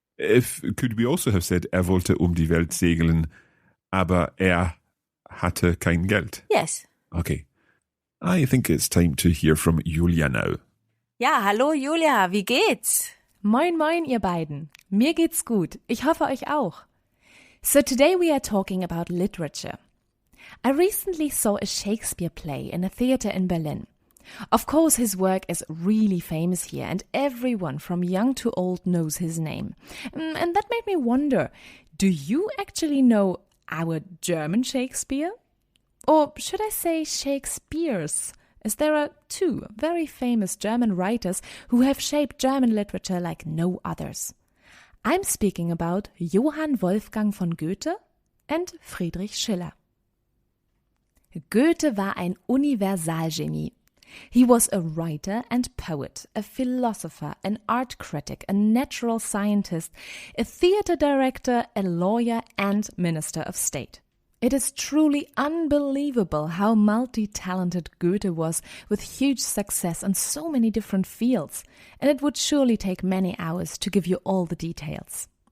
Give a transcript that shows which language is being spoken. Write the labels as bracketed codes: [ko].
[en] Could we also have said [de] wollte die Welt segeln, aber hatte kein Geld? [en] Yes. Okay. I think it's time to hear from Julia now. [de] Ja, hallo Julia, wie geht's? Moin moin ihr beiden. Mir geht's gut. Ich hoffe euch auch. [en] So today we are talking about literature. I recently saw a Shakespeare play in a theater in Berlin. Of course, his work is really famous here and everyone from young to old knows his name. And that made me wonder, do you actually know our German Shakespeare? Or should I say Shakespeare's, as there are two very famous German writers who have shaped German literature like no others. I'm speaking about Johann Wolfgang von Goethe and Friedrich Schiller. [de] Goethe war ein Universalgenie. [en] He was a writer and poet, a philosopher, an art critic, a natural scientist, a theater director, a lawyer and minister of state. It is truly unbelievable how multi-talented Goethe was with huge success in so many different fields, and it would surely take many hours to give you all the details.